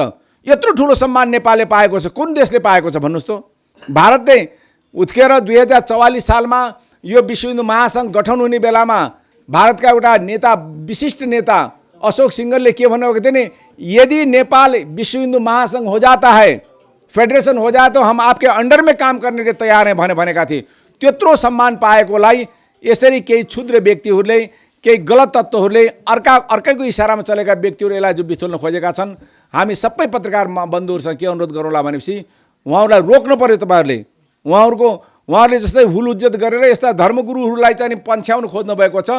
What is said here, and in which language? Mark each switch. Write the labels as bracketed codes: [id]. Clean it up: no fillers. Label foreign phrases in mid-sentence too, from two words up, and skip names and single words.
[ne] यत्रो ठुलो सम्मान नेपालले पाएको छ, कुन देशले पाएको छ भन्नुहोस् त? भारतले उत्केर 2044 सालमा यो विश्व हिन्दू महासङ्घ गठन हुने बेलामा भारतका एउटा नेता, विशिष्ट नेता अशोक सिंघलले के भन्नुभएको थियो नि, यदि नेपाल विश्व हिन्दू महासङ्घ [hi] हो जाता है, फेडरेसन हो जाए तो हम आपके अंडर में काम करने के तयार हैं [ne] भनेका थिए। त्यत्रो सम्मान पाएकोलाई यसरी केही क्षुद्र व्यक्तिहरूले, केही गलत तत्त्वहरूले, अर्कैको इसारामा चलेका व्यक्तिहरू यसलाई जो बिथोल्न खोजेका छन्। हामी सबै पत्रकार बन्धुहरूसँग के अनुरोध गरौँला भनेपछि उहाँहरूलाई रोक्नु पर्यो। तपाईँहरूले उहाँहरूले जस्तै हुल उज्जत गरेर यस्ता धर्मगुरुहरूलाई चाहिँ पन्छ्याउनु खोज्नु भएको छ।